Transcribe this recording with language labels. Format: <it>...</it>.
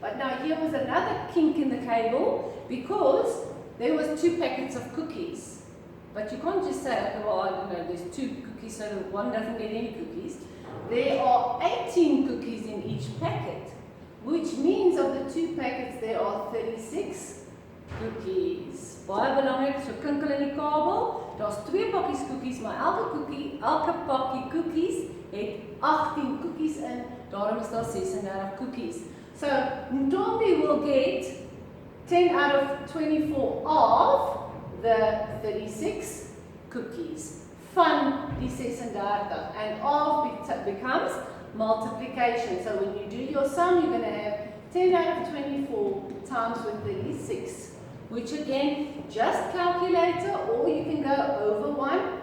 <en>But now here was another kink in the cable, because there was 2 packets of cookies. But you can't just say, okay, well, I don't know, there's 2 cookies, so one doesn't get any cookies. There are 18 cookies in each packet, which means of the 2 packets there are 36</en> <af>Cookies. Baie belangrik, so kinkel in die kabel. Daar's 2 pakkies koekies, maar elke pakkie koekies het 18 koekies in. Daarom is daar 36 koekies.</af> <en>So Ntombi will get 10 out of 24 of the 36 cookies</en> <af>van die 36,</af> <en>and of becomes multiplication. So when you do your sum, you're going to have 10 out of 24 times with 36, which again, just calculator, or you can go over 1.</en>